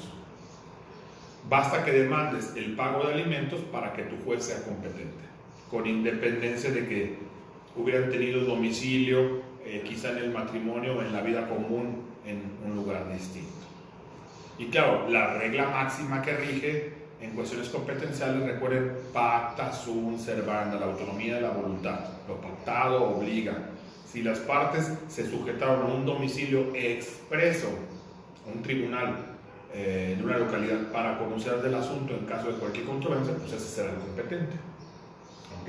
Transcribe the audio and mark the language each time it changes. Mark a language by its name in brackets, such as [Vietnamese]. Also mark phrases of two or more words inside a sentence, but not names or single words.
[Spanish] Basta que demandes el pago de alimentos para que tu juez sea competente, con independencia de que hubieran tenido domicilio, quizá en el matrimonio o en la vida común en un lugar distinto. Y claro, la regla máxima que rige en cuestiones competenciales, recuerden, [Latin] pacta sunt servanda, [Spanish] la autonomía de la voluntad. Lo pactado obliga. Si las partes se sujetaron a un domicilio expreso, a un tribunal en una localidad para conocer del asunto en caso de cualquier controversia, pues ese será el competente. ¿Ok?